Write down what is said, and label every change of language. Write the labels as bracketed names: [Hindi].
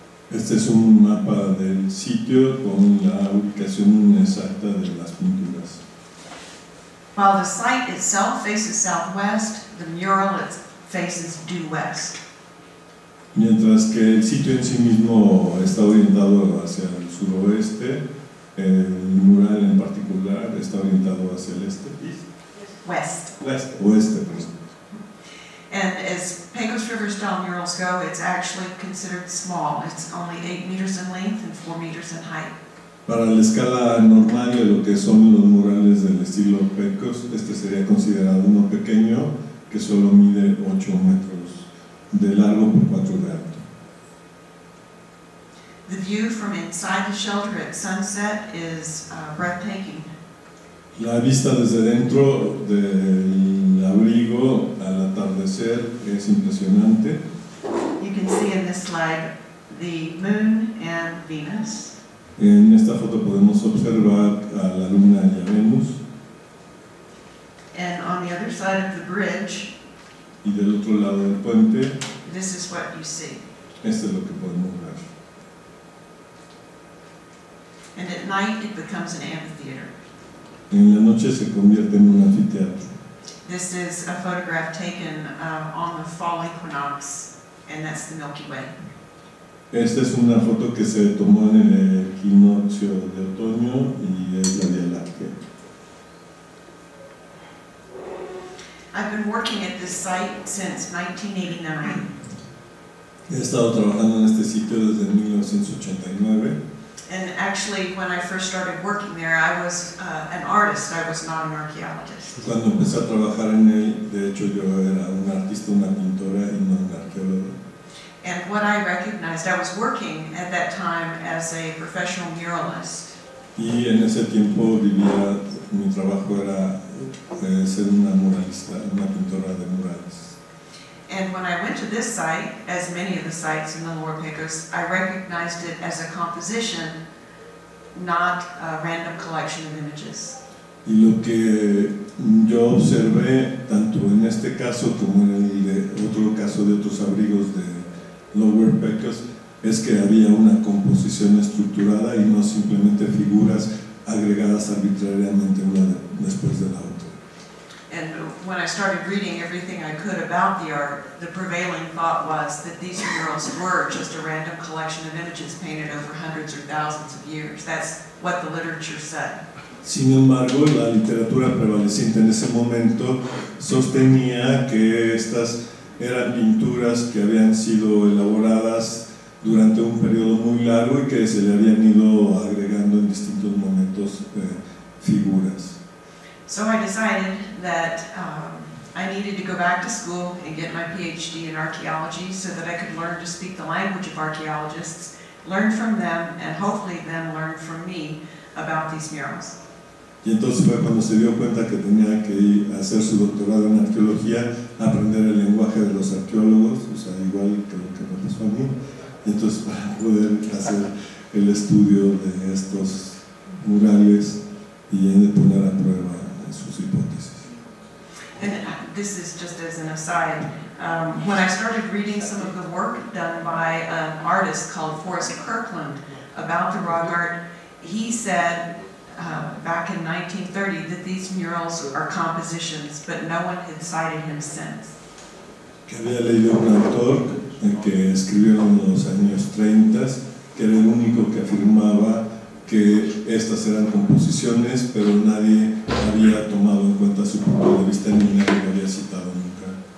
[Spanish] Este es un mapa del sitio con la ubicación exacta de las pinturas. [English] While the site itself faces southwest, the mural faces due west. [Spanish] Mientras que el sitio en sí mismo está orientado hacia el suroeste, el mural en particular está orientado hacia el este. Oeste, perdón. [English] And as Pecos River style murals go, it's actually considered small. It's only 8 meters in length and 4 meters in height. [Spanish] Para la escala normal de lo que son los murales del estilo Pecos, este sería considerado uno pequeño que solo mide 8 metros de largo por 4 de alto. [English] The view from inside the shelter at sunset is breathtaking. [Spanish] La vista desde dentro del abrigo al atardecer es impresionante. [English] You can see in this slide the moon and Venus. [Spanish] En esta foto podemos observar a la luna y a Venus. [English] And on the other side of the bridge, [Spanish] y del otro lado del puente, [English] this is what you see. [Spanish] esto es lo que podemos ver. [English] And at night it becomes an amphitheater. [Spanish] En la noche se convierte en un anfiteatro. [English] This is a photograph taken on the fall equinox, and that's the Milky Way. [Spanish] Esta es una foto que se tomó en el equinoccio de otoño y es la Vía Láctea. [English] I've been working at this site since 1989. [Spanish] He estado trabajando en este sitio desde 1989. [English] And actually, when I first started working there, I was an artist. I was not an archaeologist. [Spanish] Cuando empecé a trabajar en él, de hecho yo era un artista, una pintora y no un arqueólogo. [English] And what I recognized, I was working at that time as a professional muralist. [Spanish] Y en ese tiempo vivía, mi trabajo era ser una muralista, una pintora de murales. [English] And when I went to this site, as many of the sites in the Lower Pecos, I recognized it as a composition, not a random collection of images. [Spanish] Y lo que yo observé, tanto en este caso como en el de otro caso de otros abrigos de Lower Pecos, es que había una composición estructurada y no simplemente figuras agregadas arbitrariamente una después de la otra. [English] And when I started reading everything I could about the art, the prevailing thought was that these murals were just a random collection of images painted over hundreds or thousands of years. That's what the literature said. [Spanish] Sin embargo, la literatura prevaleciente en ese momento sostenía que estas eran pinturas que habían sido elaboradas durante un periodo muy largo y que se le habían ido agregando en distintos momentos figuras. [English] So I decided that I needed to go back to school and get my PhD in archaeology so that I could learn to speak the language of archaeologists, learn from them, and hopefully them learn from me about these murals. [Spanish] Y entonces fue cuando se dio cuenta que tenía que ir a hacer su doctorado en arqueología, aprender el lenguaje de los arqueólogos, o sea, igual que lo que me pasó a mí, y entonces para poder hacer el estudio de estos murales y de poner a prueba sus hipótesis. [English] And this is just as an aside. When I started reading some of the work done by an artist called Forrest Kirkland about the rock art, he said back in 1930 that these murals are compositions, but no one had cited him since. [Spanish] Que había leído un autor que escribió en los años 30, que era el único que afirmaba que estas eran composiciones, pero nadie había tomado en cuenta su punto de vista ni nadie lo había citado nunca.